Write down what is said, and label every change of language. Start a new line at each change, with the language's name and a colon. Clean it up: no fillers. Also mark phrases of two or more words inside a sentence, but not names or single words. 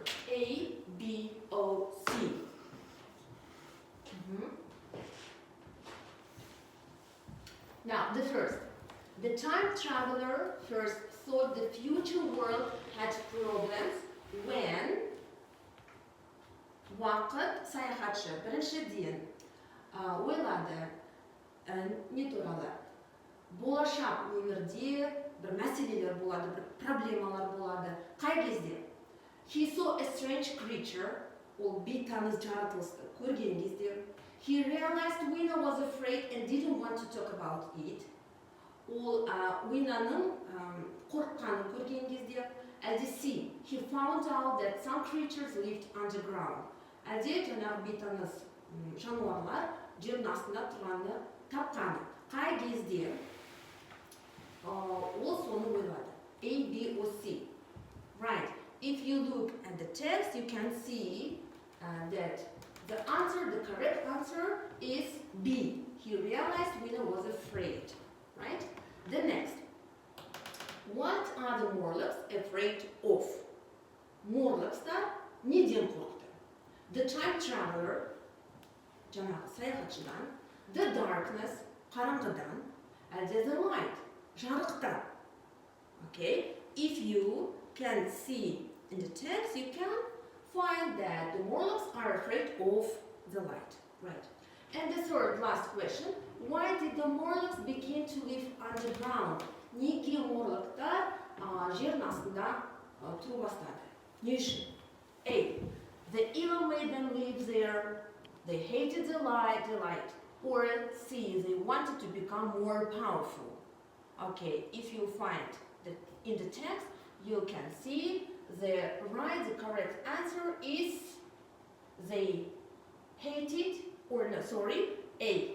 English: A, B, O, C. Now, the first. The time traveler first thought the future world had problems when
Kazakh: уақыт саяхатшы біріншіден ойлады не туралы болашақ өмірде бір мәселелер болады, бір проблемалар болады. Қай кезде?
English: He saw a strange creature,
Kazakh: ол бейтаныс жаратылысты көрген кезде.
English: He realized Wina was afraid and didn't want to talk about it.
Kazakh: Ол Winaның қорыққанын көрген кезде. Әлде C.
English: He found out that some creatures lived underground.
Kazakh: Әлде жаңағы бейтаныс жануарлар жердің астында тұрғанды тапқаны. Қай кезде ол соны ойлады.
English: A, B, or C. Right. If you look at the text, you can see that the correct answer is B. He realized Wina was afraid. Right? The next. What are the Morlocks afraid of?
Kazakh: Morlocks'tar неден қорқты?
English: The time traveler,
Kazakh: жаңағы саяхатшыдан,
English: the darkness,
Kazakh: қараңғыдан, әлде
English: the light,
Kazakh: жарықтан.
English: Okay? If you can see in the text, you can find that the Morlocks are afraid of the light. Right. And the third, last question. Why did the Morlocks begin to live underground?
Kazakh: Неге Morlock'tar жердің астында тұру бастады? Не үшін?
English: A. The Elo made them live there. They hated the light. Or C. They wanted to become more powerful. Okay, if you find that in the text, you can see the correct answer is they hated, A.